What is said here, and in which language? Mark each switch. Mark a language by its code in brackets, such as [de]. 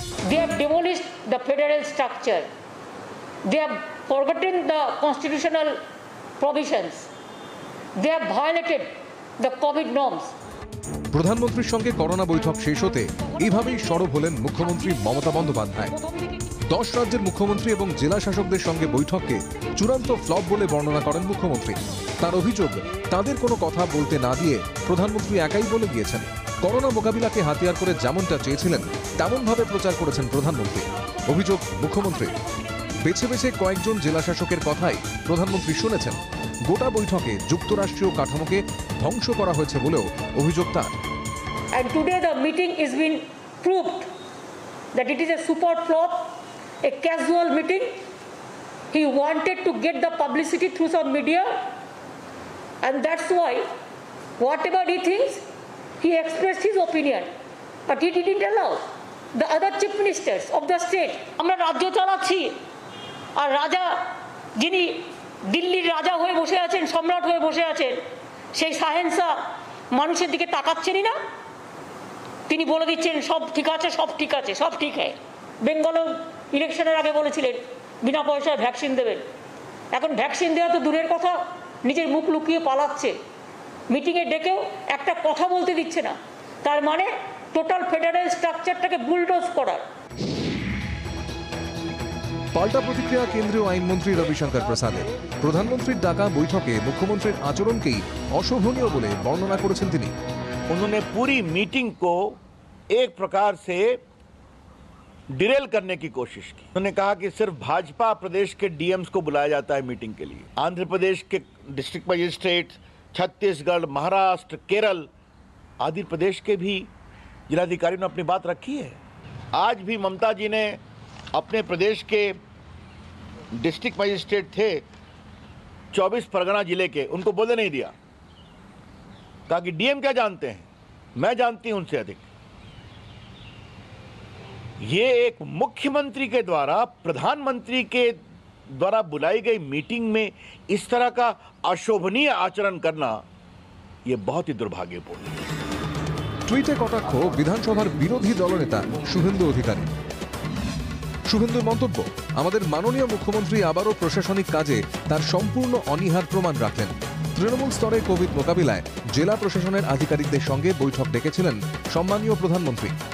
[en] They have demolished the federal structure. They have forgotten the constitutional provisions. They have violated the COVID norms. [bn] প্রধানমন্ত্রীর সঙ্গে corona বৈঠক শেষ হতে এইভাবেই সরব হলেন মুখ্যমন্ত্রী মমতা বন্দ্যোপাধ্যায়। 10 রাজ্যের মুখ্যমন্ত্রী এবং জেলা শাসকদের সঙ্গে বৈঠককে চূড়ান্ত ফ্লপ বলে বর্ণনা করেন মুখ্যমন্ত্রী। তার অভিযোগ, তাদের কোনো কথা বলতে না দিয়ে প্রধানমন্ত্রী একাই বলে গিয়েছেন। করোনা মোকাবিলাকে হাতিয়ার করে যেমনটা চেয়েছিলেন, তেমনভাবে প্রচার করেছেন প্রধানমন্ত্রী। অভিযোগ মুখ্যমন্ত্রী, বেছে বেছে কয়েকজন জেলা শাসকের কথাই প্রধানমন্ত্রী শুনেছেন। গোটা বৈঠকে যুক্তরাষ্ট্রীয় কাঠামোকে ধ্বংস করা হয়েছে বলেও অভিযোগ তার। [en] And today the meeting is been proved that it is a super flop, a casual meeting. He wanted to get the publicity through some media, and that's why whatever he thinks, he expressed his opinion, but he didn't allow the other chief ministers of the state. [bn] আমরা রাজ্য চালাচ্ছি, আর রাজা যিনি দিল্লির রাজা হয়ে বসে আছেন, সম্রাট হয়ে বসে আছেন, সেই শাহেনশাহ মানুষের দিকে তাকাচ্ছেনই না। তিনি বলে দিচ্ছেন সব ঠিক আছে, সব ঠিক আছে, সব ঠিক হয়। বেঙ্গলেও ইলেকশনের আগে বলেছিলেন বিনা পয়সায় ভ্যাকসিন দেবেন। এখন ভ্যাকসিন দেওয়া তো দূরের কথা, নিজের মুখ লুকিয়ে পালাচ্ছে। মিটিংয়ে ডেকেও একটা কথা বলতে দিচ্ছে না। তার মানে টোটাল ফেডারেল স্ট্রাকচারটাকে বুলডোজ করার। পাল্টা প্রতিক্রিয়া কেন্দ্রীয় আইনমন্ত্রী রবিশঙ্কর প্রসাদের। প্রধানমন্ত্রীর ডাকা বৈঠকে মুখ্যমন্ত্রীর আচরণকেই অশোভনীয় বলে বর্ণনা করেছেন তিনি। [hi] उन्होंने पूरी मीटिंग को एक प्रकार से डिरेल करने की कोशिश की। उन्होंने कहा कि सिर्फ भाजपा प्रदेश के डीएम्स को बुलाया जाता है मीटिंग के लिए। आंध्र प्रदेश के डिस्ट्रिक्ट मजिस्ट्रेट, छत्तीसगढ़, महाराष्ट्र, केरल आदि प्रदेश के भी जिलाधिकारियों ने अपनी बात रखी है। आज भी ममता जी ने अपने प्रदेश के डिस्ट्रिक्ट मजिस्ट्रेट थे 24 परगना जिले के, उनको बोलने नहीं दिया। कहा कि डीएम क्या जानते हैं, मैं जानती हूं उनसे अधिक। ये एक मुख्यमंत्री के द्वारा प्रधानमंत्री के द्वारा बुलाई गई मीटिंग में इस तरह का अशोभनीय आचरण करना ये बहुत ही दुर्भाग्यपूर्ण है। [bn] টুইটে কটাক্ষ বিধানসভার বিরোধী দলনেতা শুভেন্দু অধিকারী। শুভেন্দুর মন্তব্য, আমাদের মাননীয় মুখ্যমন্ত্রী আবারও প্রশাসনিক কাজে তার সম্পূর্ণ অনীহার প্রমাণ রাখলেন। তৃণমূল স্তরে কোভিড মোকাবিলায় জেলা প্রশাসনের আধিকারিকদের সঙ্গে বৈঠক ডেকেছিলেন সম্মানীয় প্রধানমন্ত্রী।